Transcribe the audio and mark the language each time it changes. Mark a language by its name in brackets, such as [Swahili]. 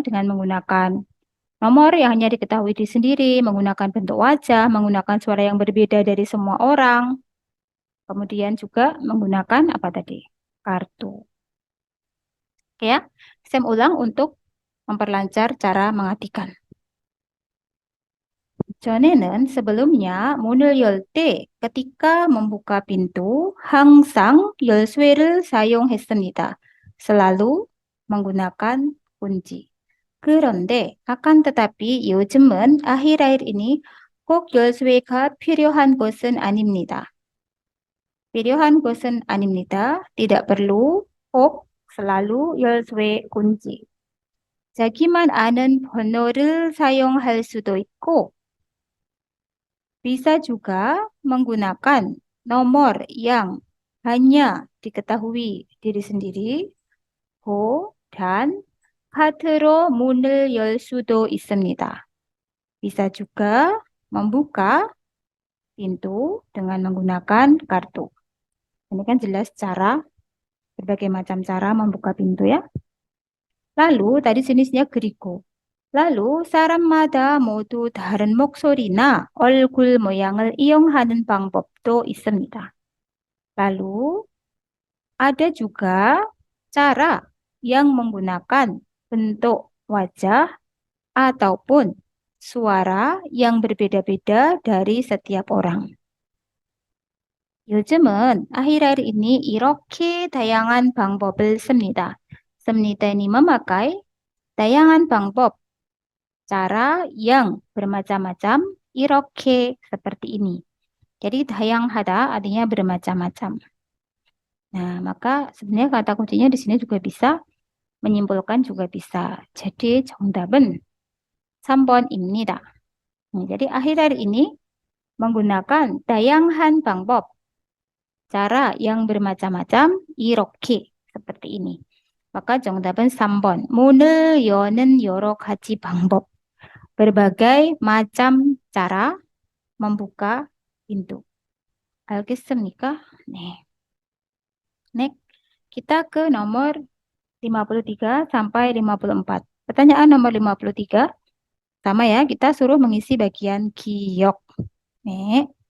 [Indonesian] Dengan menggunakan nomor yang hanya diketahui di sendiri, menggunakan bentuk wajah, menggunakan suara yang berbeda dari semua orang. Kemudian juga menggunakan apa tadi? Kartu. Oke ya, saya ulang untuk memperlancar cara mengartikan. [Korean] 전에는 sebelumnya 문을 열 때 [Indonesian] ketika membuka pintu [Korean] 항상 열쇠를 사용했습니다. [Indonesian] Selalu menggunakan kunci. 그런데 akan tetapi 요즘은 아khir-akhir ini [Korean] 꼭 열쇠가 필요한 것은 아닙니다. 필요한 것은 아닙니다. [Indonesian] Tidak perlu 꼭 selalu 열쇠 kunci. [Korean] 자기만 아는 번호를 사용할 수도 있고 [Indonesian] bisa juga menggunakan nomor yang hanya diketahui diri sendiri, [Korean] 호, dan 카드로 문을 열 수도 있습니다. [Indonesian] Bisa juga membuka pintu dengan menggunakan kartu. Ini kan jelas cara, berbagai macam cara membuka pintu ya. Lalu tadi jenisnya 그리고. [Korean] Lalu 사람마다 모두 다른 목소리나 얼굴 모양을 이용하는 방법도 있습니다. [Indonesian] Lalu ada juga cara yang menggunakan bentuk wajah ataupun suara yang berbeda-beda dari setiap orang. [Korean] 요즘은 akhir-akhir ini 이렇게 다양한 방법을 씁니다. [Indonesian] 씁니다 ini memakai dayangan 방법, cara yang bermacam-macam, 이렇게 seperti ini. Jadi 다양하다 artinya bermacam-macam. Nah, maka sebenarnya kata kuncinya di sini juga bisa menyimpulkan juga bisa. [Korean] Jadi 정답은 3번입니다. [Indonesian] Jadi akhir-akhir ini menggunakan dayangan 방법, cara yang bermacam-macam, 이렇게 seperti ini. [Korean] maka 정답은 3번. 문을 여는 여러 가지 방법. [Indonesian] berbagai macam cara membuka pintu. [Korean] 알겠습니까? 네. [Indonesian] Next, kita ke nomor 53 sampai 54. Pertanyaan nomor 53. Sama ya, kita suruh mengisi bagian giok. Nih.